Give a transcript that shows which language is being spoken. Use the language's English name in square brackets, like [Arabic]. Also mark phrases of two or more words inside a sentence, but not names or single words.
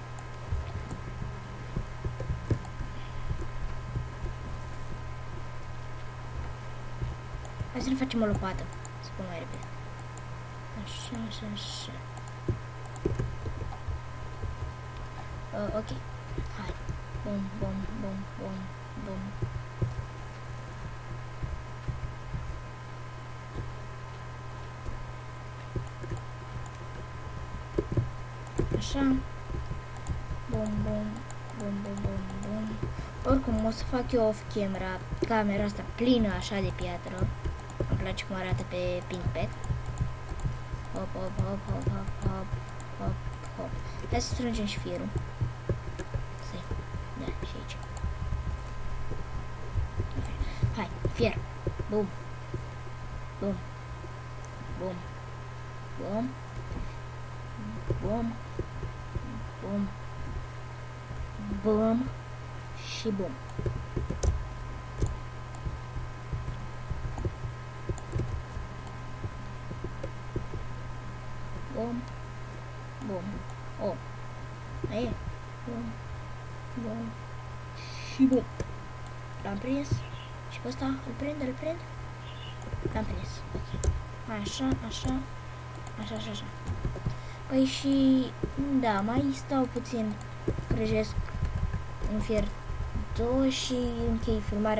[Romanian] Hai să ne facem o lopată. Să spun mai repede. Așa, așa, așa. Ok. Hai. Bum, bum, bum, bum, bum. Așa. Bum, bum, bum, bum, bum, bum. Oricum, o să fac eu [English] off camera [Romanian] asta plină așa de piatră. Îmi place cum arată pe Pinkpad. Hop, hop, hop, hop, hop, hop, hop, hop. Hai să strângem și fierul. Da, și aici. Hai, fier. Bum. Bum. Bum. Bum. Bum. Bum. Bum. Și bum. Bum. Bum. Oh. Aia. Bum. Bum. Și bum. L-am prins. Și pe ăsta îl prind. L-am prins. Ok. Așa, așa. Așa, așa, așa. Păi și... Da, mai stau puțin. Prăjesc un fier 2 și închei filmarea.